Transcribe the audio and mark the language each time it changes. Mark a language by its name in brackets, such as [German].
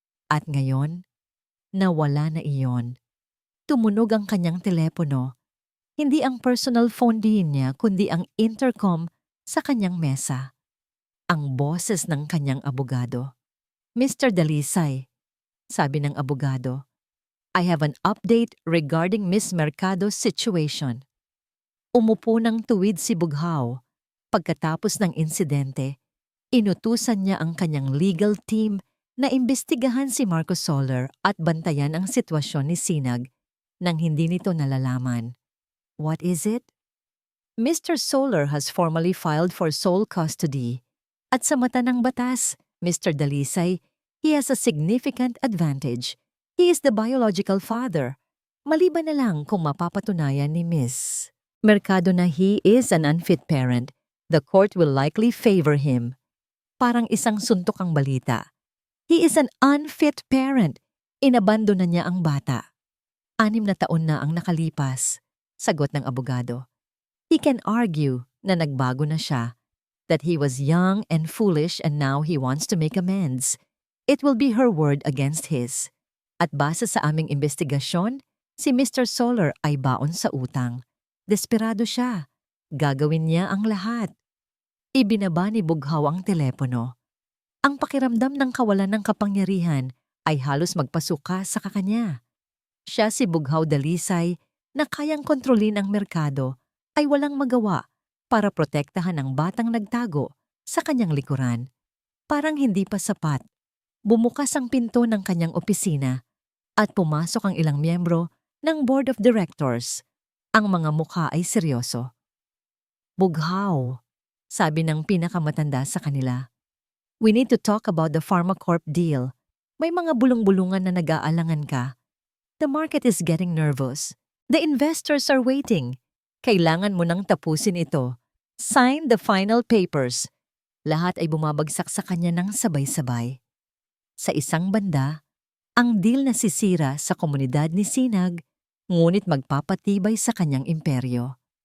[Filipino] At ngayon, nawala na iyon. Tumunog ang kanyang telepono. Hindi ang personal phone din niya kundi ang intercom sa kanyang mesa. Ang boses ng kanyang abogado. Mr. Dalisay, sabi ng abogado, [English] I have an update regarding Miss Mercado's situation. [Filipino] Umupo ng tuwid si Bughaw. Pagkatapos ng insidente, inutusan niya ang kanyang legal team na imbestigahan si Marco Soler at bantayan ang sitwasyon ni Sinag nang hindi nito nalalaman. [English] What is it? Mr. Soler has formally filed for sole custody. [Filipino] At sa mata ng batas, [English] Mr. Dalisay, he has a significant advantage. He is the biological father. [Filipino] Maliban na lang kung mapapatunayan ni Miss Mercado na [English] he is an unfit parent, the court will likely favor him. [Filipino] Parang isang suntok ang balita. [English] He is an unfit parent. [Filipino] Inabando na niya ang bata. 6 na taon na ang nakalipas, sagot ng abogado. [English] He can argue [Filipino] na nagbago na siya, [English] that he was young and foolish and now he wants to make amends. It will be her word against his. [Filipino] At base sa aming investigasyon, si Mr. Soler ay baon sa utang. Desperado siya. Gagawin niya ang lahat. Ibinaba ni Bughaw ang telepono. Ang pakiramdam ng kawalan ng kapangyarihan ay halos magpasuka sa kakanya. Siya si Bughaw Dalisay na kayang kontrolin ang merkado ay walang magawa para protektahan ang batang nagtago sa kanyang likuran. Parang hindi pa sapat. Bumukas ang pinto ng kanyang opisina at pumasok ang ilang miyembro ng Board of Directors. Ang mga mukha ay seryoso. Bughaw, sabi ng pinakamatanda sa kanila. [English] We need to talk about the PharmaCorp deal. [Filipino] May mga bulong-bulungan na nag-aalangan ka. [English] The market is getting nervous. The investors are waiting. [Filipino] Kailangan mo nang tapusin ito. [English] Sign the final papers. [Filipino] Lahat ay bumabagsak sa kanya ng sabay-sabay. Sa isang banda, ang deal na sisira sa komunidad ni Sinag, ngunit magpapatibay sa kanyang imperyo.